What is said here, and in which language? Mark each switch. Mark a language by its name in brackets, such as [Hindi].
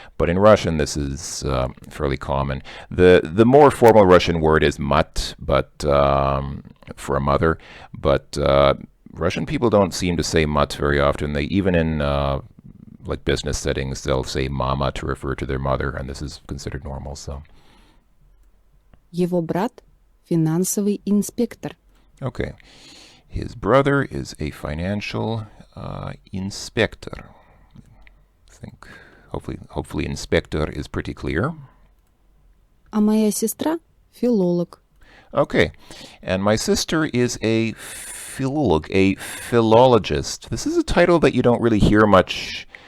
[English] But in Russian, this is fairly common. The more formal Russian word is mat, but for a mother, but Russian people don't seem to say mat very often. They even in like business settings, they'll say mama to refer to their mother, and this is considered normal. So. [Russian] Его брат – финансовый инспектор. [English] Okay, his brother is a financial inspector. I think hopefully inspector is pretty clear. [Russian] А моя сестра – филолог. [English] Okay, and my sister is a a philologist. This is a title that you don't really hear much